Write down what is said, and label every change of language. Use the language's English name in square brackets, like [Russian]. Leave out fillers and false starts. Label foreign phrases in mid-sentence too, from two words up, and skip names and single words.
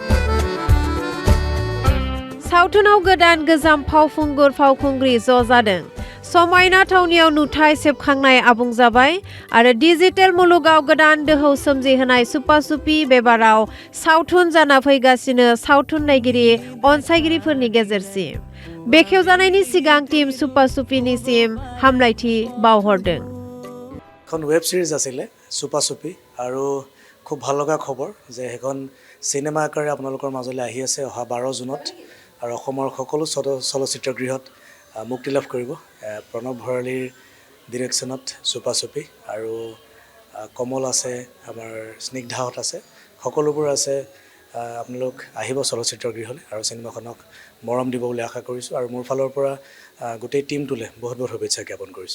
[Bodo] सावथुनाव गोदान गोजाम फावखुंगुर फावखुंग्रि ज' जादों समायना थावनियाव नुथाय सेबखांनाय आबुं जाबाय आरो डिजिटेल मुलुगाव गोदान दोहौ सोमजिहोनाय सुपा सुपि बेबाराव सावथुन जाना फैगासिनो सावथुन नायगिरि अनसायगिरिफोरनि गेजेरसिम बेखेवजानायनि सिगां टीम सुपा सुपिनिसिम हामलायथि बावहरदों [Assamese] এখন [English] web series [Assamese] আছিলে সুপা সুপি আৰু খুব ভাল লগা খবৰ যে এখন চিনেমা আকাৰে আপোনালোকৰ মাজলৈ আহি আছে অহা 12 জুনত আৰু অসমৰ সকলো চলচ্চিত্ৰগৃহত মুক্তি লাভ কৰিব প্ৰণৱ ভৰালীৰ ডিৰেকশ্যনত চুপা চুপি আৰু কমল আছে আমাৰ স্নিগ্ধাহত আছে সকলোবোৰ আছে আপোনালোক আহিব চলচ্চিত্ৰগৃহলৈ আৰু চিনেমাখনক মৰম দিব বুলি আশা কৰিছোঁ আৰু মোৰ ফালৰ পৰা গোটেই টিমটোলৈ বহুত বহুত শুভেচ্ছা জ্ঞাপন কৰিছোঁ